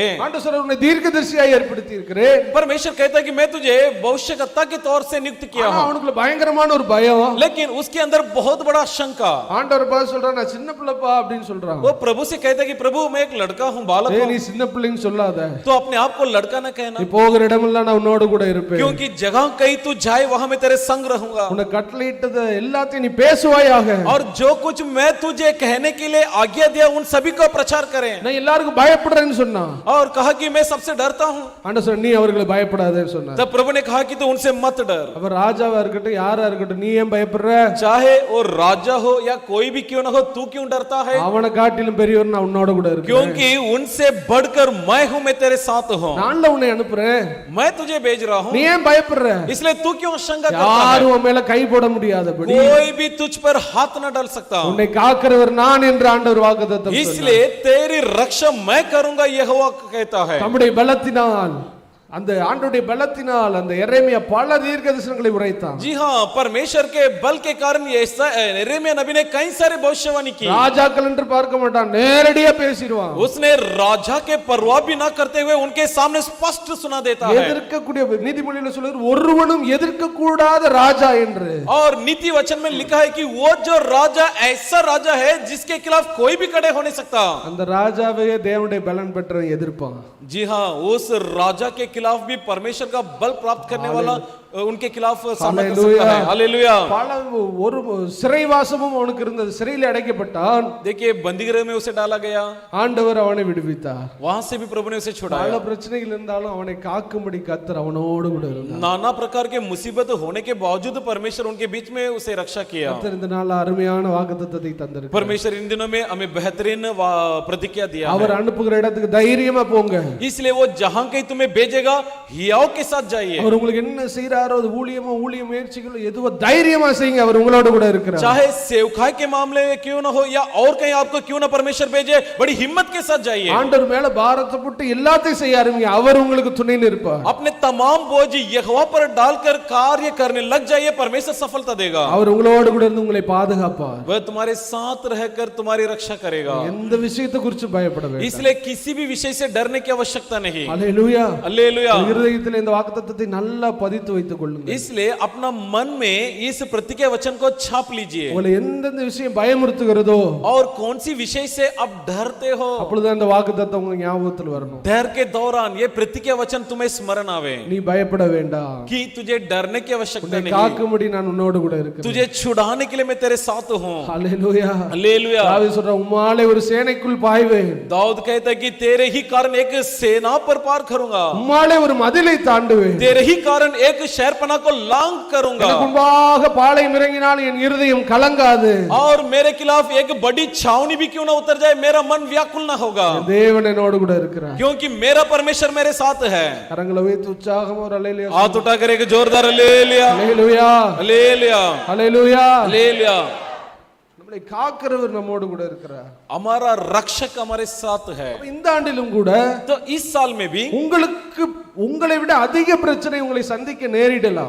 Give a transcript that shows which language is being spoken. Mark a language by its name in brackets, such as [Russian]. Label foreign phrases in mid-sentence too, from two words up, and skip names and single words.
[Tamil] ஆண்டவர் சொல்றார், உன்னை தீர்க்கதரிசியாய் ஏற்படுத்தி இருக்கிறேன். [Hindi] परमेश्वर कहता है कि मैं तुझे भविष्यवक्ता के तौर से नियुक्त किया [Tamil] ஆனா [Hindi] हूं, [Tamil] அவனுக்குள்ள பயங்கரமான ஒரு பயம். [Hindi] लेकिन उसके अंदर बहुत बड़ा शंका। [Tamil] ஆண்டவர் பார்த்து சொல்றார், நான் சின்ன பிள்ளைப்பா அப்படின்னு சொல்றான். [Hindi] वो प्रभु से कहता है कि प्रभु मैं एक लड़का हूं, बालक [Tamil] ஏய், [Hindi] हूं, [Tamil] நீ சின்ன பிள்ளைன்னு சொல்லாத, [Hindi] तो अपने आप को लड़का ना कहना, [Tamil] நீ போகிற இடமெல்லாம் நான் உன்னோடு கூட இருப்பேன். [Hindi] क्योंकि जगह कहीं तू जाए वहां मैं तेरे संग रहूंगा, [Tamil] உன்னை கட்டளையிட்டது எல்லாத்தையும் நீ பேசுவாயாக. [Hindi] और जो कुछ मैं तुझे कहने के लिए आज्ञा दिया उन सभी को प्रचार करें। [Tamil] நான் எல்லாருக்கும் பயப்படுறேன்னு சொன்னான். [Hindi] और कहा कि मैं सबसे डरता हूं, [Tamil] ஆண்டவர் சொன்னார், நீ அவர்களை பயப்படாதேன்னு சொன்னார். [Hindi] तब प्रभु ने कहा कि तू उनसे मत डर, [Tamil] அவர் ராஜாவா இருக்கட்டும் யாரா இருக்கட்டும், நீ ஏன் பயப்படுற? [Hindi] चाहे वो राजा हो या कोई भी क्यों ना हो, तू क्यों डरता है? [Tamil] அவனை காட்டிலும் பெரியவர் நான் உன்னோட கூட இருக்கேன். [Hindi] क्योंकि उनसे बढ़कर मैं हूं, मैं तेरे साथ हूं, [Tamil] நான் உன்னை அனுப்புறேன், [Hindi] मैं तुझे भेज रहा हूं, [Tamil] நீ ஏன் பயப்படுற? [Hindi] इसलिए तू क्यों शंका करता है? [Tamil] யாரும் உன் மேல கை போட முடியாதபடி [Hindi] कोई भी तुझ पर हाथ न डाल सकता, [Tamil] உன்னை காக்கிறவர் நான் என்று ஆண்டவர் வாக்குத்தத்தம் சொன்னார். [Hindi] इसलिए तेरी रक्षा मैं करूंगा, यहोवा कहता है। [Tamil] தம்முடைய பலத்தினால், அந்த ஆண்டவருடைய பலத்தினால் அந்த எரேமியா பல தீர்க்கதரிசனங்களை உரைத்தான். [Hindi] जी हाँ, परमेश्वर के बल के कारण ये यिर्मयाह नबी ने कई सारे भविष्यवाणी की। [Tamil] ராஜாக்கள் என்று பார்க்க மாட்டான், நேரடியா பேசிடுவான். [Hindi] उसने राजा के परवाह भी ना करते हुए उनके सामने स्पष्ट सुना देता है। [Tamil] எதிர்க்கக்கூடிய நீதிமொழியில சொல்றாரு, ஒருவனும் எதிர்க்க கூடாத ராஜா என்று. [Hindi] और नीति वचन में लिखा है कि वो जो राजा ऐसा राजा है जिसके खिलाफ कोई भी खड़े हो नहीं सकता। [Tamil] அந்த ராஜாவே தேவனுடைய பலன் பெற்றவன் எதிர்ப்பான். [Hindi] जी हाँ, उस राजा के खिलाफ भी परमेश्वर का बल प्राप्त करने वाला उनके खिलाफ सामना कर सकता है। हालेलुया। [Tamil] பல ஒரு சிறைவாசமும் அவனுக்கு இருந்தது, சிறையில் அடைக்கப்பட்டான். [Hindi] देखिए बंदीगृह में उसे डाला गया, [Tamil] ஆண்டவர் அவனை விடுவித்தார். [Hindi] वहां से भी प्रभु ने उसे छुड़ाया। [Tamil] பல பிரச்சனைகள் இருந்தாலும் அவனை காக்கும்படி கர்த்தர் அவனோடு கூட இருந்தார். [Hindi] नाना प्रकार के मुसीबत होने के बावजूद परमेश्वर उनके बीच में उसे रक्षा किया। [Tamil] கர்த்தர் இந்த நாள் அருமையான வாக்குத்தத்தத்தை தந்திருக்கிறார். [Hindi] परमेश्वर इन दिनों में हमें बेहतरीन प्रतिज्ञा दिया [Tamil] அவர் [Hindi] है। [Tamil] அனுப்புகிற இடத்துக்கு தைரியமா போங்க. [Hindi] इसलिए वो जहां कहीं तुम्हें भेजेगा हियाव के साथ जाइए। [Tamil] அவர் உங்களுக்கு என்ன செய்றாரோ, அது ஊழிய முயற்சிகளோ எதுவோ தைரியமா செய்யுங்க, அவர் உங்களோட கூட இருக்கிறார். [Hindi] चाहे सेवकाई के मामले में क्यों ना हो या और कहीं आपको क्यों ना परमेश्वर भेजे, बड़ी हिम्मत के साथ जाइए। [Tamil] ஆண்டவர் மேல பாரத்தை போட்டு எல்லாத்தையும் செய்ய ஆரம்பிங்க, அவர் உங்களுக்கு துணை நிற்பார். [Hindi] अपने तमाम बोझ यहोवा पर डालकर कार्य करने लग जाइए, परमेश्वर सफलता देगा। [Tamil] அவர் உங்களோட கூட இருந்து உங்களை பாதுகாப்பார். [Hindi] वह तुम्हारे साथ रहकर तुम्हारी रक्षा करेगा। [Tamil] எந்த விஷயத்தை குறித்து பயப்பட வேண்டாம். [Hindi] इसलिए किसी भी विषय से डरने की आवश्यकता नहीं। [Tamil] அல்லேலூயா. [Hindi] हालेलुया। [Tamil] இருதயத்தில் இந்த வாக்குத்தத்தத்தை நல்லா பதித்து வைத்துக் கொள்ளுங்க. [Hindi] इसलिए अपना मन में इस प्रतिज्ञा वचन को छाप लीजिए। [Tamil] உங்களை எந்தெந்த விஷயம் பயமுறுத்துகிறதோ, [Hindi] और कौन सी विषय से आप डरते हो, [Tamil] அப்பொழுது அந்த வாக்குத்தத்தம் உங்க ஞாபகத்தில் வரணும். [Hindi] डर के दौरान ये प्रतिज्ञा वचन तुम्हें स्मरण आवे [Tamil] நீ பயப்பட வேண்டாம், [Hindi] कि तुझे डरने की आवश्यकता [Tamil] உன்னை [Hindi] नहीं, [Tamil] காக்கும்படி நான் உன்னோடு கூட இருக்கிறேன். [Hindi] तुझे छुड़ाने के लिए मैं तेरे साथ हूँ। [Tamil] அல்லேலூயா. [Hindi] हालेलुया। [Tamil] தாவீது சொல்றான், உம்மாலே ஒரு சேனைக்குள் பாய்வேன், [Hindi] दाऊद कहता है कि तेरे ही कारण एक सेना पर पार करूंगा, [Tamil] உம்மாலே ஒரு மதிலை தாண்டுவேன், [Hindi] तेरे ही कारण एक शहरपना को लांग करूंगा, [Tamil] எனக்கு முன்பாக பாளையம் இறங்கினால் என் இருதயம் கலங்காது. [Hindi] और मेरे खिलाफ एक बड़ी छावनी भी क्यों ना उतर जाए मेरा मन व्याकुल ना होगा, [Tamil] தேவன் என்னோடு கூட இருக்கிறார். [Hindi] क्योंकि मेरा परमेश्वर मेरे साथ है। [Tamil] கரங்களை வைத்து உற்சாகமா ஒரு அல்லேலூயா. [Hindi] हाथ उठाकर एक जोरदार हालेलुया, [Tamil] அல்லேலூயா. [Hindi] हालेलुया, [Tamil] அல்லேலூயா. [Hindi] हालेलुया। [Tamil] நம்மளை காக்கிறவர் நம்மோடு கூட இருக்கிறார். [Hindi] हमारा रक्षक हमारे साथ है। [Tamil] இந்த ஆண்டிலும் கூட [Hindi] तो इस साल में भी [Tamil] உங்களுக்கு உங்களை விட அதிக பிரச்சனை உங்களை சந்திக்க நேரிடலாம்.